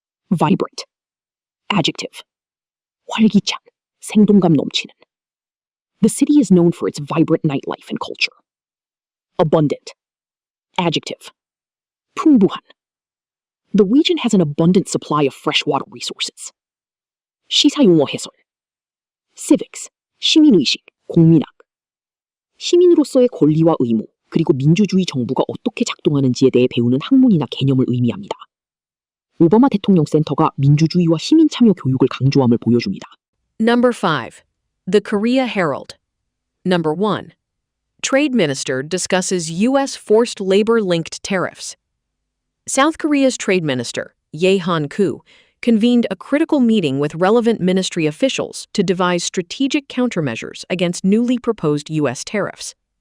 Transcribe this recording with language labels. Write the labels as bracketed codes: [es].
[en] Vibrant. Adjective. [ko] 활기찬, 생동감 넘치는. [en] The city is known for its vibrant nightlife and culture. Abundant. Adjective. [ko] 풍부한. [en] The region has an abundant supply of freshwater resources. [ko] 시사용어 해설. Civics, 시민의식, 공민학. 시민으로서의 권리와 의무, 그리고 민주주의 정부가 어떻게 작동하는지에 대해 배우는 학문이나 개념을 의미합니다. 오바마 대통령 센터가 민주주의와 시민 참여 교육을 강조함을 보여줍니다. [en] Number 5. The Korea Herald. Number 1. Trade Minister discusses U.S. forced labor-linked tariffs. South Korea's Trade Minister, Ye Han-koo, convened a critical meeting with relevant ministry officials to devise strategic countermeasures against newly proposed U.S. tariffs.